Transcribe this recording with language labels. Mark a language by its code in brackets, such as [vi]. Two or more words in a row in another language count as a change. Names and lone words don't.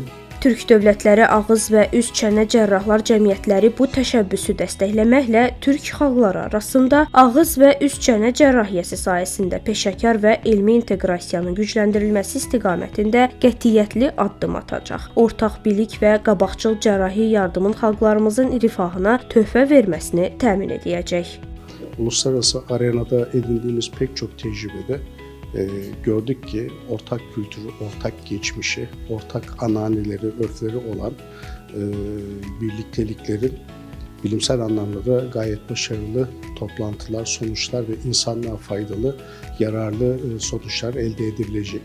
[az] Türk dövlətləri Ağız və Üz Çənə Cərrahlar Cəmiyyətləri bu təşəbbüsü dəstəkləməklə türk xalqları arasında ağız və üz çənə cərrahiyyəsi sahəsində peşəkar və elmi inteqrasiyanın gücləndirilməsi istiqamətində qətiyyətli addım atacaq. Ortaq bilik və qabaqcıl cərrahi yardımın xalqlarımızın rifahına töhfə verməsini təmin edəcək. [tr] Uluslararası arenada edindiğimiz pek çok tecrübede gördük ki ortak kültürü, ortak geçmişi, ortak ananeleri, örfleri olan birlikteliklerin bilimsel anlamda da gayet başarılı toplantılar, sonuçlar ve insanlığa faydalı, yararlı sonuçlar elde edilecek.